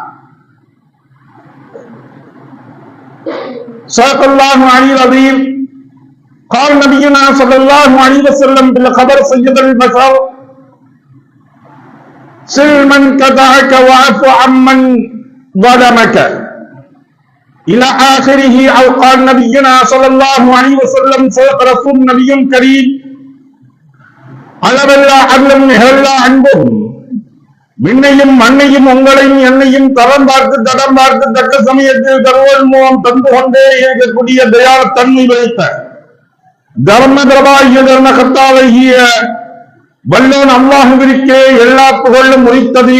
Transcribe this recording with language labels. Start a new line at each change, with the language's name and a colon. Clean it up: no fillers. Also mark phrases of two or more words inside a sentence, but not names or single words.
Arabic: صدق الله العلي العظيم قال نبينا صلى الله عليه وسلم بالخبر سيد البشر سل من قطعك واعف عمن ظلمك إلى آخره أو قال نبينا صلى الله عليه وسلم صدق رسول النبي الكريم
Tamil: அளவல்லா அருளும் நிகழல்லா அன்பும் விண்ணையும் மண்ணையும் உங்களையும் என்னையும் தரம் பார்த்து தடம் பார்த்து தக்க சமயத்தில் தருவல் மூலம் தந்து கொண்டே இருக்கக்கூடிய தயால தன்மை வைத்த தர்ம பிரபாகிய தர்ம கர்த்தாவாகிய வல்லோன் அல்லாஹுவிற்கே எல்லா புகழும் உரித்தது.